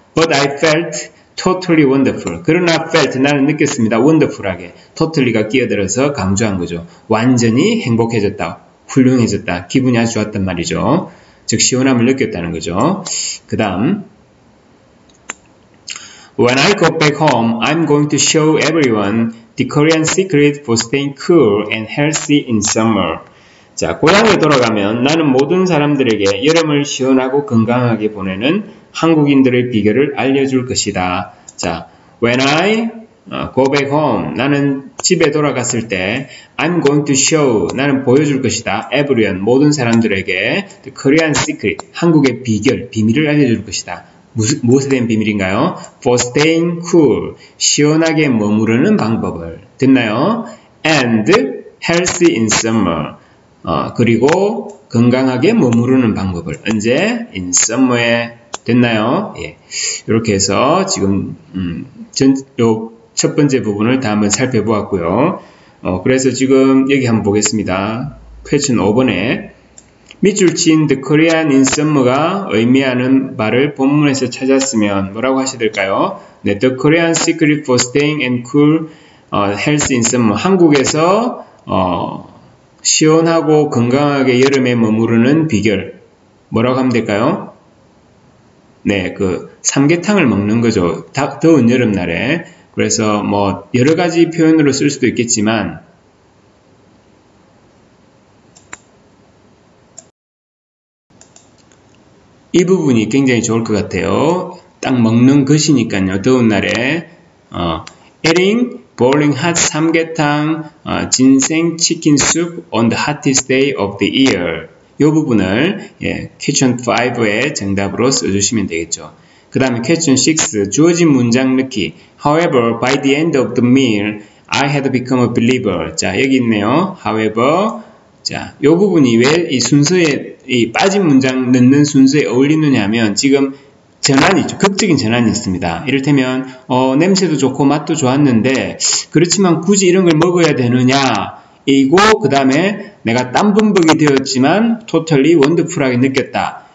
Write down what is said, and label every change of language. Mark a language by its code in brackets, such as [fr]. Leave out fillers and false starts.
[en] But I felt totally wonderful. [ko] 그러나 felt 나는 느꼈습니다. wonderful하게. totally가 끼어들어서 강조한 거죠. 완전히 행복해졌다. 훌륭해졌다. 기분이 아주 좋았단 말이죠. 즉 시원함을 느꼈다는 거죠. [en] 그 다음 When I go back home, I'm going to show everyone the Korean secret for staying cool and healthy in summer. [ko] 자, 고향에 돌아가면 나는 모든 사람들에게 여름을 시원하고 건강하게 보내는 한국인들의 비결을 알려줄 것이다. 자, [en] when I go back home, [ko] 나는 집에 돌아갔을 때 [en] I'm going to show, [ko] 나는 보여줄 것이다. everyone, 모든 사람들에게 [en] the Korean secret, [ko] 한국의 비결, 비밀을 알려줄 것이다. 무엇에 대한 비밀인가요? [en] For staying cool, [ko] 시원하게 머무르는 방법을. 됐나요? [en] And healthy in summer, [ko] 그리고 건강하게 머무르는 방법을. 언제? In summer에. 됐나요? 예. 이렇게 해서 지금 요 첫 번째 부분을 다 한번 살펴보았고요. 그래서 지금 여기 한번 보겠습니다. question 5번에 밑줄 친 [en] the Korean in summer [ko] 가 의미하는 말을 본문에서 찾았으면 뭐라고 하셔야 될까요? [en] 네, the Korean secret for staying and cool, healthy in summer. [ko] 한국에서 시원하고 건강하게 여름에 머무르는 비결. 뭐라고 하면 될까요? 네, 그 삼계탕을 먹는 거죠. 더운 여름날에. 그래서 뭐 여러 가지 표현으로 쓸 수도 있겠지만 이 부분이 굉장히 좋을 것 같아요. 딱 먹는 것이니까요. 더운 날에 [en] eating boiling hot 삼계탕, 진생 치킨 soup on the hottest day of the year. [ko] 이 부분을 question 5의 정답으로 써주시면 되겠죠. 그 다음에 question 6 주어진 문장 넣기. [en] However, by the end of the meal, I had become a believer. [ko] 자, 여기 있네요. However, 자, 이 부분이 왜 이 순서에 이 빠진 문장 넣는 순서에 어울리느냐 하면 지금 전환이 있죠. 극적인 전환이 있습니다. 이를테면 냄새도 좋고 맛도 좋았는데 그렇지만 굳이 이런 걸 먹어야 되느냐 이고 그 다음에 내가 땀범벅이 되었지만 [en] totally wonderful [ko] 하게 느꼈다.